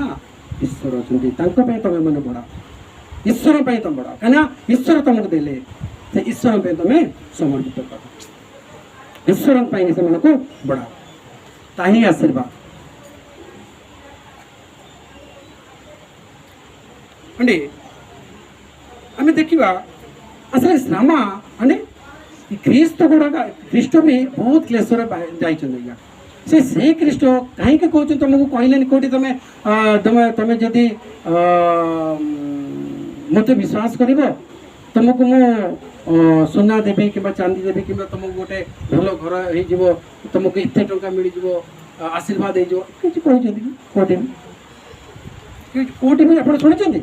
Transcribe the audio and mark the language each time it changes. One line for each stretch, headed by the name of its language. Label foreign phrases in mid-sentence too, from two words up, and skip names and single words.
Odia: ଈଶ୍ୱର ଅଛନ୍ତି, ତାଙ୍କ ପାଇଁ ତମେ ମାନେ ବଡ଼, ଈଶ୍ୱର ପାଇଁ ତମେ ବଡ଼, କାହିଁକିନା ଈଶ୍ୱର ତମକୁ ଦେଲେ ସେ ଈଶ୍ୱର ପାଇଁ ତମେ ସମର୍ପିତ କର, ଈଶ୍ୱର ପାଇଁ ସେମାନଙ୍କୁ ବଡ଼, ତାହା ହିଁ ଆଶୀର୍ବାଦ। అంటే ଆମେ ଦେଖିବା
Telugu: అసలు శ్రమ అంటే ఈ క్రీస్తు కూడా
Odia: ଖ୍ରୀଷ୍ଟ ବି ବହୁତ କ୍ଲେଶରେ ଯାଇଛନ୍ତି ଆଜ୍ଞା। ସେ ଖ୍ରୀଷ୍ଟ କାହିଁକି କହୁଛନ୍ତି ତମକୁ କହିଲେନି କୋଉଠି ତମେ ତମେ ଯଦି ମୋତେ ବିଶ୍ୱାସ କରିବ ତମକୁ ମୁଁ ସୁନା ଦେବି କିମ୍ବା ଚାନ୍ଦି ଦେବି କିମ୍ବା ତମକୁ ଗୋଟେ ଭଲ ଘର ହେଇଯିବ, ତମକୁ ଏତେ ଟଙ୍କା ମିଳିଯିବ, ଆଶୀର୍ବାଦ ହେଇଯିବ, କିଛି କହିଛନ୍ତି କି କୋଉଠି କୋଉଠି ବି ଆପଣ ଶୁଣିଛନ୍ତି?